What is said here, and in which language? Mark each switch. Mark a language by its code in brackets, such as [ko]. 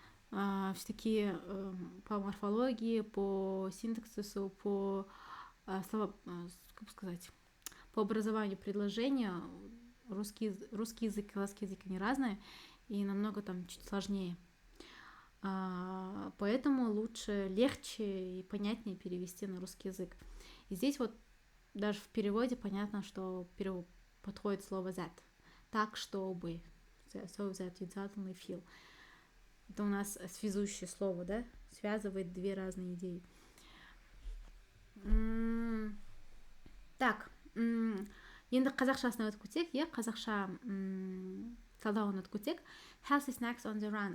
[ru] Все-таки по морфологии, по синтаксису, по как сказать, по образованию предложения русский язык и казахский язык они разные и намного там чуть сложнее. Поэтому лучше, легче и понятнее перевести на русский язык. И здесь вот даже в переводе понятно, что подходит слово that. Так, чтобы. [en] So that you suddenly feel. [ru] Это у нас связующее слово, да? Связывает две разные идеи. [kk] Так, енді қазақшасына өтіп кетсек, қазақша талдауын өтіп кетсек, [en] healthy snacks on the run.